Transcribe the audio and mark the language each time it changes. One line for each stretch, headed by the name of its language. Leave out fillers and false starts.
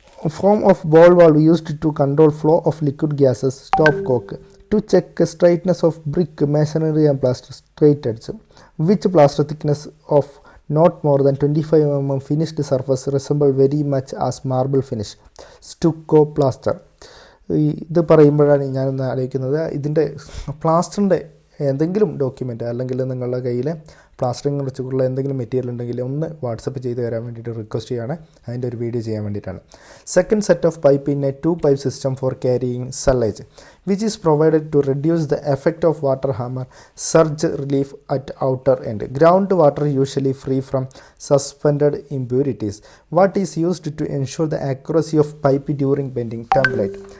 English: Form of ball valve used to control flow of liquid gases. Stopcock. To check straightness of brick, masonry and plaster, straight edge. Which plaster thickness of not more than 25 mm finished surface resemble very much as marble finish? Stucco plaster.
Malayalam: ഇത് പറയുമ്പോഴാണ് ഞാനൊന്ന് ആലോചിക്കുന്നത്, ഇതിൻ്റെ പ്ലാസ്റ്ററിൻ്റെ എന്തെങ്കിലും document അല്ലെങ്കിൽ നിങ്ങളുടെ കയ്യിൽ പ്ലാസ്റ്ററിനെ കുറിച്ചുള്ള എന്തെങ്കിലും മെറ്റീരിയൽ ഉണ്ടെങ്കിൽ ഒന്ന് വാട്സപ്പ് ചെയ്ത് തരാൻ വേണ്ടിയിട്ട് റിക്വസ്റ്റ് ചെയ്യുകയാണ്. അതിൻ്റെ ഒരു വീഡിയോ ചെയ്യാൻ വേണ്ടിയിട്ടാണ്.
English: Second set of pipe in a 2-pipe system for carrying sullage, which is provided to reduce the effect of water hammer surge relief at outer end. Groundwater usually free from suspended impurities. What is used to ensure the accuracy of pipe during bending? Template.